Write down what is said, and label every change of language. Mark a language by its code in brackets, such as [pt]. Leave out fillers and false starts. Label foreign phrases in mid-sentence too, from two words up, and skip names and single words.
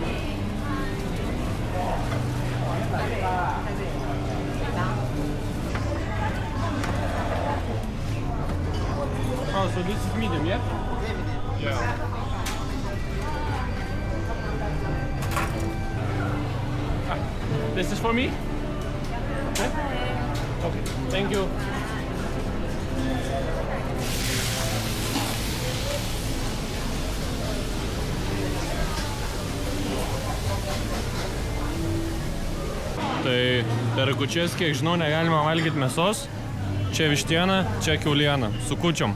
[en] Oh, so this is medium, yeah? Yeah. This is for me? Okay. Okay. Thank you. [lt] Tai per kūčias, kiek žinau, negalima valgyti mėsos. Čia vištiena, čia kiauliena, su kūčiom.